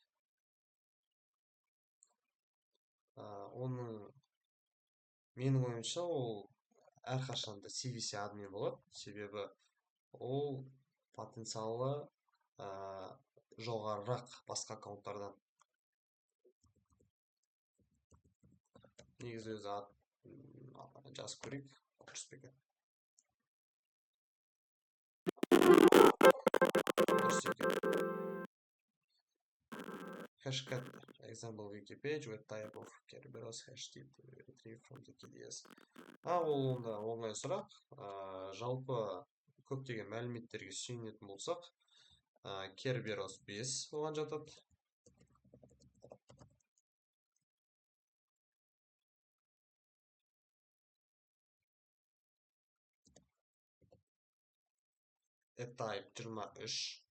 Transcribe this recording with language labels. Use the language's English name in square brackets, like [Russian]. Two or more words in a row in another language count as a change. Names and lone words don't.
[Kazakh] Оның менің ойымша ол әрқашанда CVC админ болады, себебі ол потенциалы жоғарырақ басқа аккаунттардан. Негізі өзі жазып көрейік, дұрыс па екен? Дұрыс екен. [English] Hashcat example wiki page with type of Kerberos hash retrieve from the KDS. [Kazakh] Ол онда оңай сұрақ. Жалпы көптеген мәліметтерге сүйенетін болсақ, Kerberos 5 оған жатады. [English] Type 23.